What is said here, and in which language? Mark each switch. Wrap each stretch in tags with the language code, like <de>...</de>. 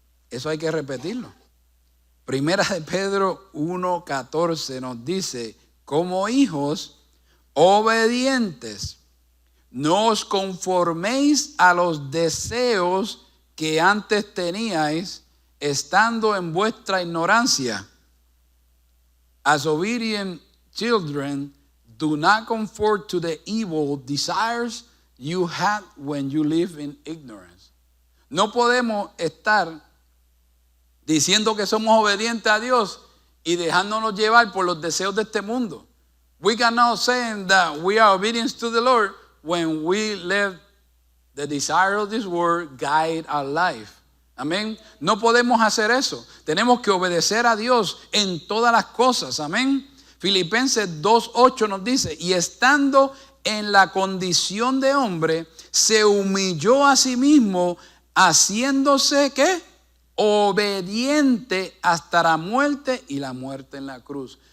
<es>Eso hay que repetirlo. Primera de Pedro 1:14 nos dice, como hijos obedientes, no os conforméis a los deseos que antes teníais, estando en vuestra ignorancia.</es> <en>As obedient children, do not conform to the evil desires you had when you live in ignorance.</en> <es>No podemos estar diciendo que somos obedientes a Dios y dejándonos llevar por los deseos de este mundo.</es> <en>We cannot say that we are obedient to the Lord when we let the desire of this world guide our life.</en> <es>Amén. No podemos hacer eso. Tenemos que obedecer a Dios en todas las cosas. Amén. Filipenses 2:8 nos dice, y estando en la condición de hombre, se humilló a sí mismo, haciéndose, ¿qué? obediente hasta la muerte y la muerte en la cruz.</es>